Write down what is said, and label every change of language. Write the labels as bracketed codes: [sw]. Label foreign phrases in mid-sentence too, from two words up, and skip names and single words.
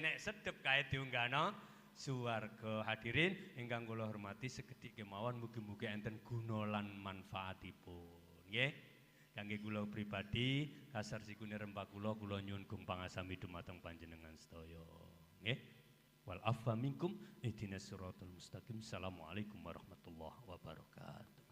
[jv] Nek sedep kae diunggahno swarga. Hadirin ingkang kula hormati sekedhik kemawon mugi-mugi enten guna lan manfaatipun. Nggih. Kangge kula pribadi kasar sikune rembak kula nyuwun gung pangasami dumateng panjenengan sedaya. Nggih. [ar] والعفو منكم اهدنا الصراط المستقيم. السلام عليكم ورحمة الله وبركاته.